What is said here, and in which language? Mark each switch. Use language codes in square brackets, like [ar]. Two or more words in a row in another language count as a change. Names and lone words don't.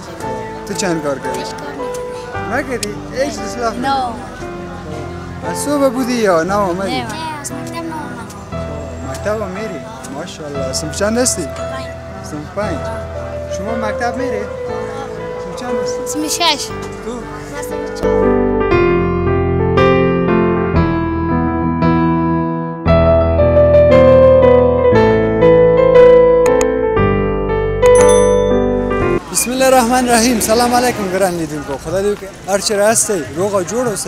[fa] تو چند کار کردی؟ نکردی؟ هیچ اصلاح؟ نه. از صبح بودی یا نه آمدی؟ نه از مکتب نه آمدم. مکتب هم میری؟ ماشاءالله. صنف چند هستی؟ صنف 5. شما مکتب میری؟ صنف چند هستی؟ صنف 6. تو؟ من صنف 4. [ar] بسم الله الرحمن الرحیم. سلام علیکم [ps] ګران لیدونکو. خدای دې هر چیرې هستئ روغ او جوړ اوسئ.